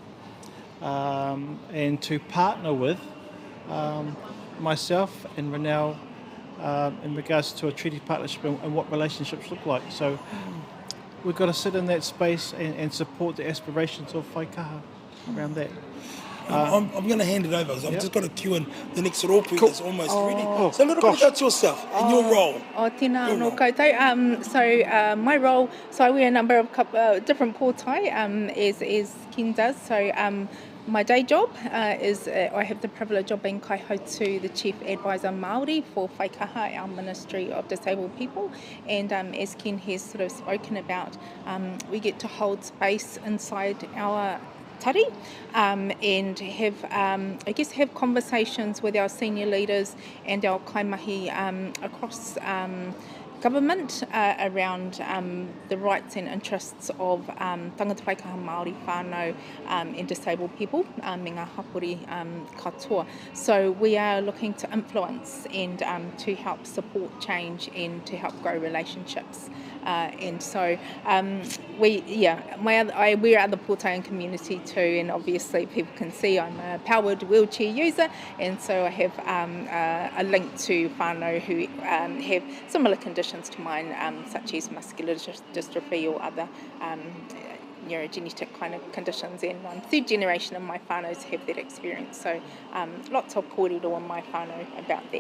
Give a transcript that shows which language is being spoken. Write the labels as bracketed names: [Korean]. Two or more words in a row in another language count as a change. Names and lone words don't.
[English] and to partner with myself and Ranel in regards to a treaty partnership and what relationships look like. So we've got to sit in that space and support the aspirations of Whaikaha around that. I'm going to hand it over because I've just got to cue in the next rōpū that's almost ready. So a little gosh. bit about yourself and your role. [Māori] Tēnā anō koutou. [English] So my role, so I wear a number of different pōtai as Ken does. So my day job is I have the privilege of being kaihautū, the Chief Advisor Māori for Whaikaha, our Ministry of Disabled People. And as Ken has sort of spoken about, we get to hold space inside our tari and have, I guess, have conversations with our senior leaders and our kaimahi across government around the rights and interests of [Māori] tangata Whaikaha Māori whānau [English] and disabled people, [Māori] me ngā hapori katoa. [English] So we are looking to influence and to help support change and to help grow relationships. And so I wear other pōtai in community too, and obviously people can see I'm a powered wheelchair user, and so I have a link to whānau who have similar conditions to mine, such as muscular dystrophy or other neurogenetic kind of conditions, and I'm third generation of my whānaus have that experience, so lots of kōrero in my whānau about that.